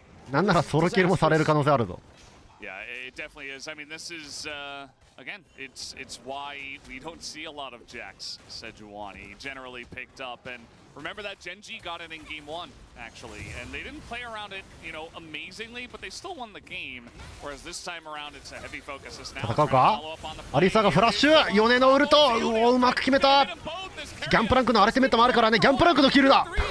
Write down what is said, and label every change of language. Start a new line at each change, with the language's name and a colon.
Japanese: なんならソロキルもされる可能性あるぞ。
English: Yeah, it definitely is. I mean, this is, again, it's why we don't see a lot of Jax Sejuani generally picked up. And remember that GENG got it in game 1, actually. And they didn't play around it, you know, amazingly, but they still won the game. Whereas this time around, it's a heavy focus. It's now
Japanese: 戦うか？アリサがフラッシュ、ヨネのウルト、うまく決めた。ギャンプランクのアルティメットもあるからね。ギャンプランクのキルだ。